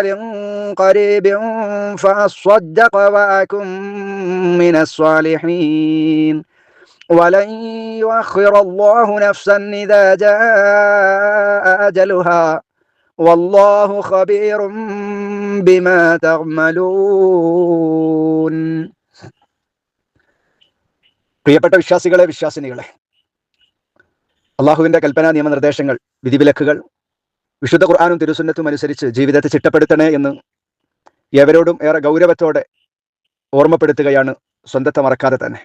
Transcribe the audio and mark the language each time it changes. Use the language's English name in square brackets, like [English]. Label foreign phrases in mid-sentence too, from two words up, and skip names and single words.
[Arabic] قريب فأصدق وأكن من الصالحين ولن يؤخر الله نفسا إذا جاء أجلها والله خبير بما تعملون. [Malayalam] പ്രിയപ്പെട്ട വിശ്വാസികളെ, വിശ്വാസിനികളെ, അള്ളാഹുവിന്റെ കൽപ്പനാ നിയമനിർദ്ദേശങ്ങൾ, വിധിവിലക്കുകൾ വിശുദ്ധ ഖുർആനും തിരുസുന്നത്തും അനുസരിച്ച് ജീവിതത്തെ ചിട്ടപ്പെടുത്തണേ എന്ന് ഏവരോടും ഏറെ ഗൗരവത്തോടെ ഓർമ്മപ്പെടുത്തുകയാണ്, സ്വന്തത്തെ മറക്കാതെ തന്നെ.